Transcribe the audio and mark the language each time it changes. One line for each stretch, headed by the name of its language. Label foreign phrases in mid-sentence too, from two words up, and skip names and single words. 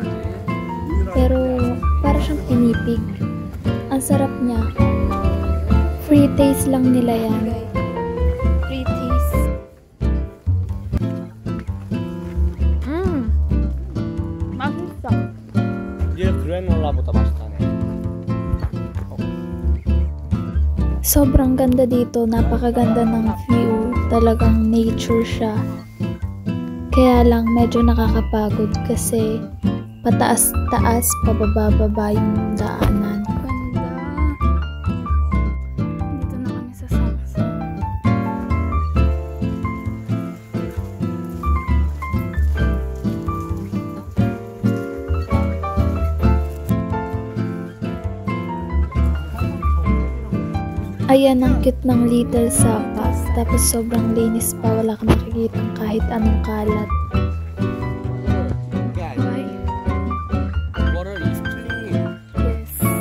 Filipino: Pero para siyang pinipig. Ang sarap niya.
English: Free taste
Filipino: lang nila yan.
English: Free taste.
Korean: 맛있어. 얘 그래놀라보다 맛있다네.
Filipino: Sobrang ganda dito, napakaganda ng view, talagang nature siya. Kaya lang medyo nakakapagod kasi pataas-taas, pababa-baba yung daanan. Ganda! Dito na kami sa Samsung. Ayan ang cute ng Little Sapa. Tapos sobrang linis pa. Wala kang makikitang kahit anong kalat.
English: Why? Water is clean. Yes.